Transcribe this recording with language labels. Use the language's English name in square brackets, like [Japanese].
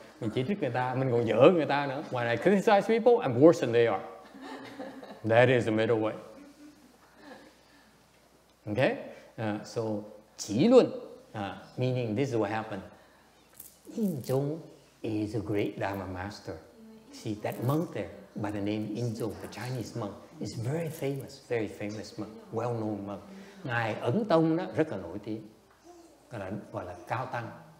[Vietnamese] Mình chỉ trích người ta, mình còn dở người ta nữa. [English] When I criticize people, I'm worse than they are. That is the middle way. Okay? So, Qi Luân, meaning this is what happened. Inzong is a great Dharma master. See, that monk there, by the name Inzong, the Chinese monk, is very famous monk, well-known monk. [Vietnamese] Ngài Ấn Tông đó rất là nổi tiếng, gọi là cao tăng.